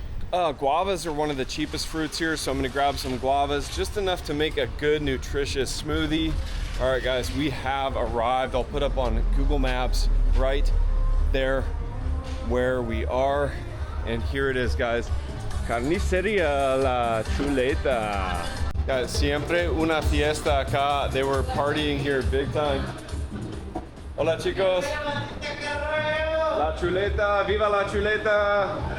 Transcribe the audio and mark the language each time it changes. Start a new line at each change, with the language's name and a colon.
English: Guavas are one of the cheapest fruits here, so I'm going to grab some guavas, just enough to make a good nutritious smoothie. All right, guys, we have arrived. I'll put up on Google Maps right there where we are. And here it is, guys. Carniceria La Chuleta.
Spanish: Guys, siempre una fiesta acá.
English: They were partying here big time.
Spanish: Hola, chicos. La Chuleta, viva la Chuleta.